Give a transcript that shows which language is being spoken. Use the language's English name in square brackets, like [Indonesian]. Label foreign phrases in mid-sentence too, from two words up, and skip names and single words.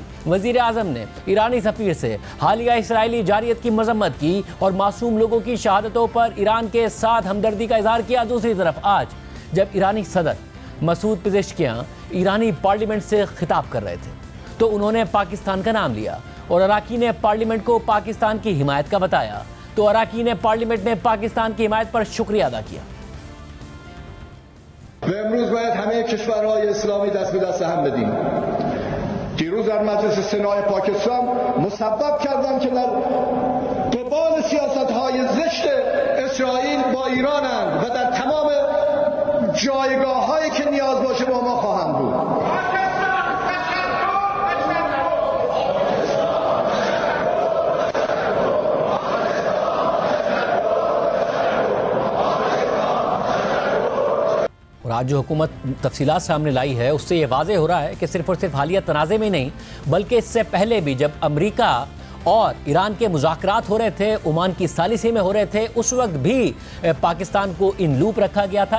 [Urdu] وزیر اعظم نے ایرانی سفیر سے حالیہ اسرائیلی جارحیت کی مذمت کی اور معصوم لوگوں کی شہادتوں پر ایران کے ساتھ ہمدردی کا اظہار کیا. دوسری طرف آج جب ایرانی صدر مسعود پزشکیان ایرانی پارلیمنٹ سے خطاب کر رہے تھے تو انہوں نے پاکستان کا نام لیا اور اراکین نے پارلیمنٹ کو پاکستان کی حمایت کا بتایا تو اراکین پارلیمنٹ نے پاکستان کی حمایت پر شکریہ ادا کیا. [Persian] امروز باید همه کشورهای اسلامی دست به دست هم بدیم. دیروز در مجلس سنای پاکستان مسبب کردن که در قبال سیاست‌های زشت اسرائیل با ایرانند و در تمام جایگاه‌هایی که نیاز باشه با ما خواهند بود. [Urdu] اور آج جو حکومت تفصیلات سامنے لائی ہے اس سے یہ واضح ہو رہا ہے کہ صرف اور صرف حالیہ تنازعے میں نہیں بلکہ اس سے پہلے بھی جب امریکہ اور ایران کے مذاکرات ہو رہے تھے، عمان کی ثالثی میں ہو رہے تھے، اس وقت بھی پاکستان کو [English] in loop [Urdu] رکھا گیا تھا.